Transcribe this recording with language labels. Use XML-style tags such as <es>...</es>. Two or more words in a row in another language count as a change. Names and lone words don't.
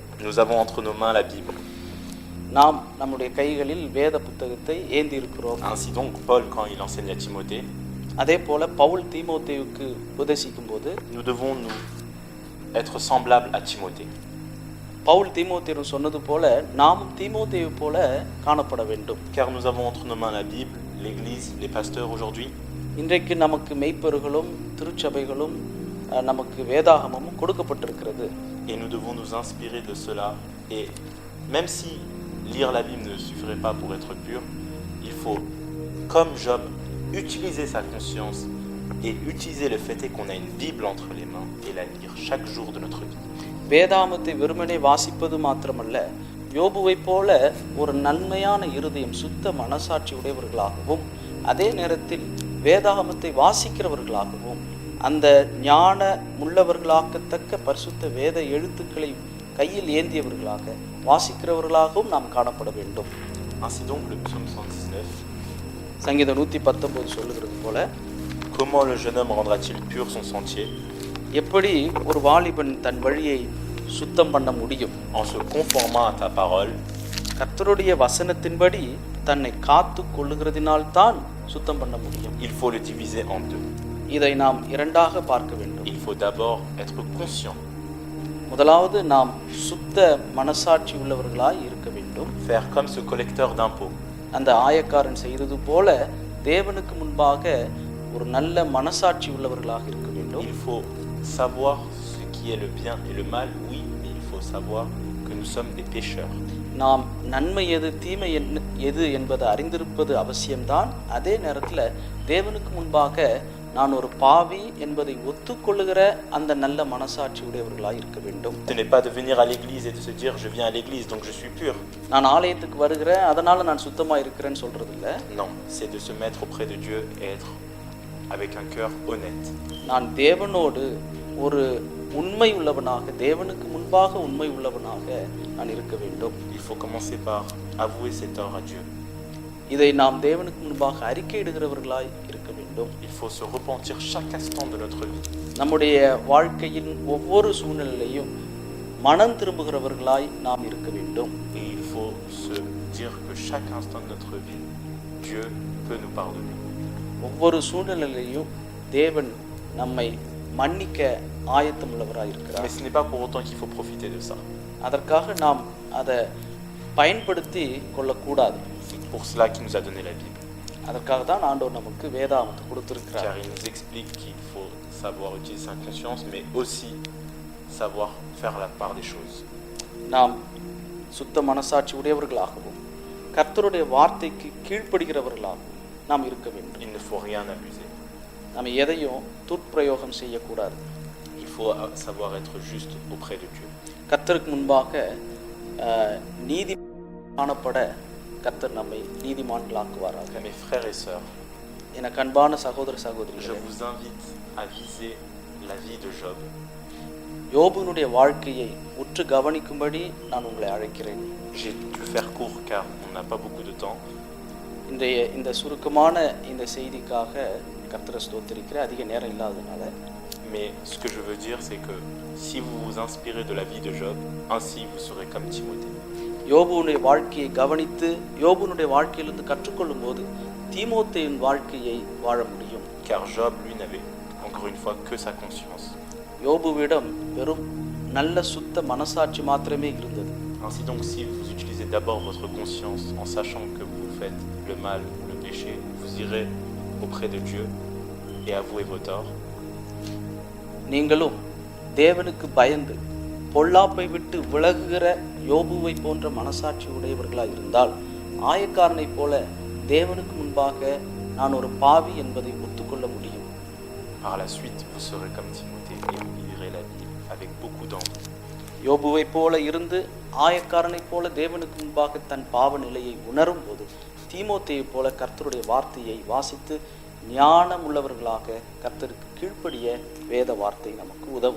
<fr>Nous avons entre nos mains la Bible.</fr> <ta>நாம் நம்முடைய கைகளில் வேத புத்தகத்தை ஏந்தி இருக்கிறோம்.</ta> <fr>Ainsi donc, Paul, quand il enseigne à Timothée,</fr> <ta>அதே போல பவுல் தீமோத்தேயுக்கு உபதேசிக்கும் போது</ta> <fr>nous devons nous être semblables à Timothée.</fr> <ta>பவுல் தீமோத்தேயு சொன்னது போல நாமும் தீமோத்தேயு போல காணப்பட வேண்டும்.</ta> <fr>Car nous avons entre nos mains la Bible, l'Église, les pasteurs aujourd'hui.</fr> <ta>இன்றைக்கு நமக்கு மெய்ப்பர்களும் திருச்சபைகளும் நமக்கு வேதாகமும் கொடுக்கப்பட்டிருக்கிறது.</ta> <fr>Et nous devons nous inspirer de cela. Et même si lire la Bible ne suffirait pas pour être pur, il faut, comme Job, utiliser sa conscience et utiliser le fait qu'on a une Bible entre les mains et la lire chaque jour de notre vie.</fr> <ta>வேதாகமத்தை வெறுமனே வாசிப்பது மாத்திரமல்ல, யோபுவைப் போல ஒரு நன்மையான இருதயம், சுத்த மனசாட்சி உடையவர்களாகவும், அதே நேரத்தில் வேதாகமத்தை வாசிக்கிறவர்களாகவும், அந்த ஞான உள்ளவர்களாக்கத்தக்க பரிசுத்த வேத எழுத்துக்களை கையில் ஏந்தியவர்களாக, வாசிக்கிறவர்களாகவும் நாம் காணப்பட வேண்டும்.</ta> <fr>Ainsi donc, le psaume 119,</fr> <ta>சங்கீதம் 119 சொல்லுகிறது போல,</ta> <fr>comment le jeune homme rendra-t-il pur son sentier?</fr> <ta>எப்படி ஒரு வாலிபன் தன் வழியை சுத்தம் பண்ண முடியும்?</ta> <fr>En se conformant à ta parole,</fr> <ta>கர்த்தருடைய வசனத்தின்படி தன்னை காத்து கொள்ளுகிறதினால்தான் சுத்தம் பண்ண முடியும்.</ta> <fr>il faut le diviser en deux.</fr> <ta>இதை நாம் இரண்டாக பார்க்க வேண்டும்.</ta> <fr>Il faut d'abord être conscient,</fr> <ta>முதலாவது நாம் சுத்த மனசாட்சி உள்ளவர்களாய் இருக்க வேண்டும்.</ta> <fr>faire comme ce collecteur d'impôts.</fr> <ta>அந்த ஆயக்காரன் செய்தது போல தேவனுக்கு முன்பாக ஒரு நல்ல மனசாட்சி உள்ளவர்களாக இருக்க வேண்டும்.</ta> <fr>Il faut savoir ce qui est le bien et le mal, oui, mais il faut savoir que nous sommes des pécheurs.</fr> <ta>நாம் நன்மை எது தீமை எது என்பதை அறிந்திருப்பது அவசியம்தான். அதே நேரத்தில் தேவனுக்கு முன்பாக நான் ஒரு பாவி என்பதை ஒத்துக்கொள்ளுகிற அந்த நல்ல மனசாட்சி உடையவர்களாக இருக்க வேண்டும்.</ta> <fr>Ce n'est pas de venir à l'église et de se dire je viens à l'église donc je suis pur.</fr> <ta>நான் ஆலயத்துக்கு வருகிறேன் அதனால நான் சுத்தமா இருக்கிறேன்னு சொல்றது இல்ல.</ta> <fr>Non, c'est de se mettre auprès de Dieu et être avec un cœur honnête.</fr> <ta>நான் தேவனோடு ஒரு உண்மை உள்ளவனாக, தேவனுக்கு முன்பாக உண்மை உள்ளவனாக நான் இருக்க வேண்டும்.</ta> <fr>Il faut commencer par avouer ses torts à Dieu.</fr> <ta>இதை நாம் தேவனுக்கு முன்பாக அறிக்கையிடுகிறவர்களாய் இருக்க வேண்டும்.</ta> <fr>Il faut se repentir chaque instant de notre vie.</fr> <ta>நம்முடைய வாழ்க்கையின் ஒவ்வொரு சூழ்நிலையிலும் மனம் திரும்புகிறவர்களாய் நாம் இருக்க வேண்டும்.</ta> <fr>Et il faut se dire que chaque instant de notre vie, Dieu peut nous pardonner.</fr> <ta>ஒவ்வொரு சூழ்நிலையிலும் தேவன் நம்மை மன்னிக்க ஆயத்தமுள்ளவராய் இருக்கிறார்.</ta> <fr>Mais ce n'est pas pour autant qu'il faut profiter de ça.</fr> <ta>அதற்காக நாம் அதை பயன்படுத்தி கொள்ளக்கூடாது.</ta> <fr>C'est pour cela qu'il nous a donné la Bible.</fr> <ta>அதற்காக தான் ஆண்டவர் நமக்கு வேதாகமத்தை கொடுத்திருக்கிறார்.</ta> <fr>Car il nous explique qu'il faut savoir utiliser sa conscience, mais aussi savoir faire la part des choses.</fr> <ta>நாம் சுத்த மனசாட்சி உடையவர்களாகவும் கர்த்தருடைய வார்த்தைக்கு கீழ்ப்படுகிறவர்களாகவும் நாம் இருக்க வேண்டும்.</ta> <fr>Il ne faut rien abuser.</fr> <ta>நாம் எதையும் துர்ப்பிரயோகம் செய்யக்கூடாது.</ta> <fr>Il faut savoir être juste auprès de Dieu.</fr> <ta>கர்த்தருக்கு முன்பாக நீதி காணப்பட கர்த்தர் நம்மை நீதிமான்களாக்குவாராக.</ta> <fr>Mes frères et sœurs,</fr> <ta>எனக்கு அன்பான சகோதர</ta> <fr>je</fr> <ta>சகோதரிகளே,</ta> <fr>vous invite à viser la vie de Job.</fr> <ta>யோபுனுடைய வாழ்க்கையை உற்று கவனிக்கும்படி நான் உங்களை அழைக்கிறேன்.</ta> <fr>J'ai dû faire court car on n'a pas beaucoup de temps.</fr> <ta>இந்த சுருக்கமான இந்த செய்திக்காக கர்த்தரை ஸ்தோத்திரிக்கிறேன், அதிக நேரம் இல்லாததுனால.</ta> <fr>Mais ce que je veux dire, c'est que si vous vous inspirez de la vie de Job, ainsi vous serez comme Timothée.</fr> <ta>யோபுனுடைய வாழ்க்கையை கவனித்து யோபுனுடைய வாழ்க்கையிலிருந்து கற்றுக்கொள்ளும் போது தீமோத்தேயின் வாழ்க்கையை வாழ முடியும்.</ta> <fr>Car Job, lui, n'avait encore une fois que sa conscience.</fr> <ta>யோபுவிடம் வெறும் நல்ல சுத்த மனசாட்சி மாத்திரமே இருந்தது.</ta> <fr>Ainsi donc, si vous utilisez d'abord votre conscience en sachant que vous faites le mal ou le péché, vous irez auprès de Dieu et avouez vos torts.</fr> <ta>நீங்களும் தேவனுக்கு பயந்து பொல்லாப்பை விட்டு விலகுகிற யோபுவை போன்ற மனசாட்சி உடையவர்களாக இருந்தால் ஆயக்காரனைப் போல தேவனுக்கு முன்பாக நான் ஒரு பாவி என்பதை ஒத்துக்கொள்ள முடியும்.</ta> <fr>Par la suite, vous serez comme Timothée et vous vivrez la vie avec beaucoup d'envie.</fr> <ta>யோபுவை போல இருந்து ஆயக்காரனைப் போல தேவனுக்கு முன்பாக தன் பாவ நிலையை உணரும் போது தீமோத்தேயை போல கர்த்தருடைய வார்த்தையை வாசித்து ஞானம் உள்ளவர்களாக கர்த்தருக்கு கீழ்ப்படிய வேத வார்த்தை நமக்கு உதவும்.</ta>